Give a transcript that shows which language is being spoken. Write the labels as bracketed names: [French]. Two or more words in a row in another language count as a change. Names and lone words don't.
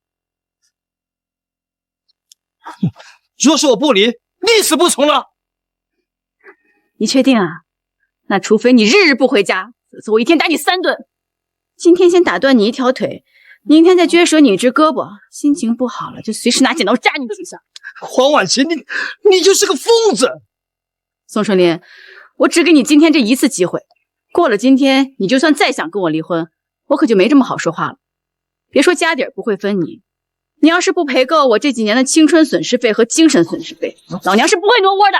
[Chinese] 若是我不離，立死不從了。你確定啊？那除非你日日不回家，否則我一天打你3頓。今天先打斷你一條腿，明天再撅折你一隻胳膊，心情不好了就隨時拿剪刀扎你幾下。黃婉琪，你就是個瘋子。宋春林，我只給你今天這一次機會，過了今天，你就算再想跟我離婚，我可就沒這麼好說話了。別說家底兒不會分你，你要是不賠夠我這幾年的青春損失費和精神損失費，老娘是不會挪窩的。